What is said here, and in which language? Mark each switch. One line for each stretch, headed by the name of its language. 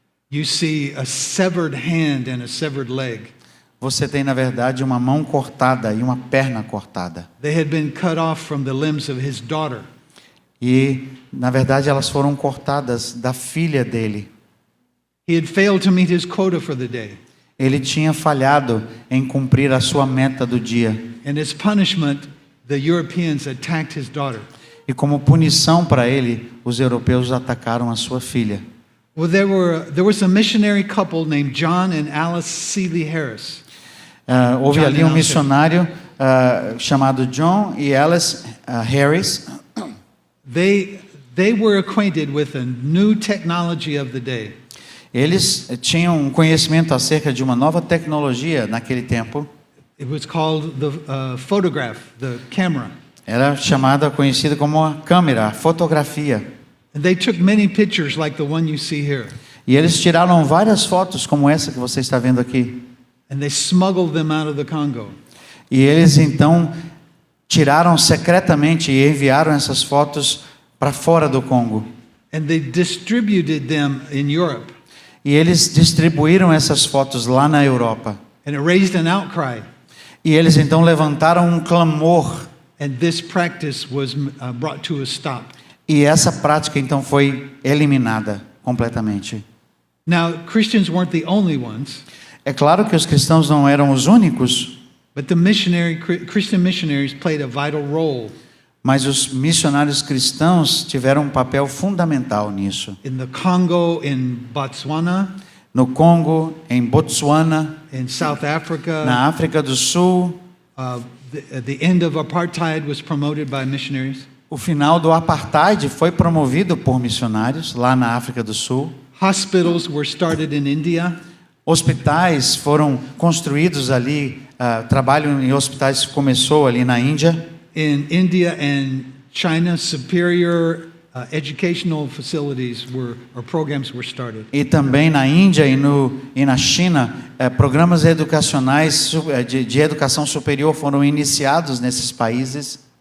English: you see a severed hand and a severed leg.
Portuguese: você tem, na verdade, uma mão cortada e uma perna cortada.
English: They had been cut off from the limbs of his daughter.
Portuguese: E, na verdade, elas foram cortadas da filha dele.
English: He had failed to meet his quota for the day.
Portuguese: Ele tinha falhado em cumprir a sua meta do dia.
English: And as punishment, the Europeans attacked his daughter.
Portuguese: E como punição para ele, os europeus atacaram a sua filha.
English: Well, there was a missionary couple named John and Alice Seeley Harris.
Portuguese: Houve John ali e um Alice. missionário chamado John e Alice Harris.
English: They were acquainted with a new technology of the day.
Portuguese: Eles tinham um conhecimento acerca de uma nova tecnologia naquele tempo.
English: It was called the photograph, the camera.
Portuguese: Era conhecida como a câmera, a fotografia.
English: And they took many pictures like the one you see here.
Portuguese: E eles tiraram várias fotos como essa que você está vendo aqui.
English: And they smuggled them out of the Congo.
Portuguese: E eles então tiraram secretamente e enviaram essas fotos para fora do Congo.
English: And they distributed them in Europe.
Portuguese: E eles distribuíram essas fotos lá na Europa.
English: And it raised an outcry.
Portuguese: E eles então levantaram um clamor.
English: And this practice was brought to a stop.
Portuguese: E essa prática então foi eliminada completamente.
English: Now, Christians weren't the only ones,
Portuguese: É claro que os cristãos não eram os únicos,
English: but the Christian missionaries played a vital role
Portuguese: mas os missionários cristãos tiveram um papel fundamental nisso.
English: in the Congo, in Botswana,
Portuguese: No Congo, em Botsuana,
English: in South Africa.
Portuguese: na África do Sul,
English: The end of apartheid was promoted by missionaries.
Portuguese: o final do apartheid foi promovido por missionários lá na África do Sul.
English: Hospitals were started in India.
Portuguese: Hospitais foram construídos ali, trabalho em hospitais começou ali na Índia.
English: In India and China, superior educational facilities or programs were started.
Portuguese: E também na Índia e na China, programas educacionais de educação superior foram iniciados nesses países.